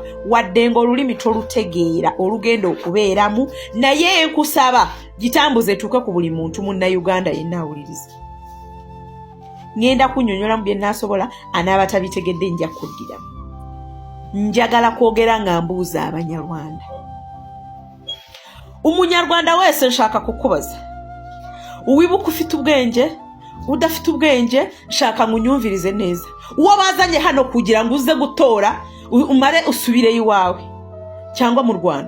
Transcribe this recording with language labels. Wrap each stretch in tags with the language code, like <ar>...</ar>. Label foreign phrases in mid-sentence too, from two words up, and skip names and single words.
<lg>Wadde ng'olulimi tolutegeera olugenda okubeeramu, naye nkusaba gitambuze tuuke ku buli muntu munnayuganda yenna awuliriza. Ngenda kunnyonnyola mu bye nnaasobola, anaaba tabitegedde nja kuddiramu. Njagala kwogera nga mbuuza Abanyarwanda.</lg> <rw>Umunyarwanda wese nshaka kukubaza. Wibuka ufite ubwenge, udafite ubwenge, nshaka ngunyumvirize neza. Uwo bazanye hano kugira ngo uze gutora, umare usubire iwawe cyangwa mu Rwanda.</rw>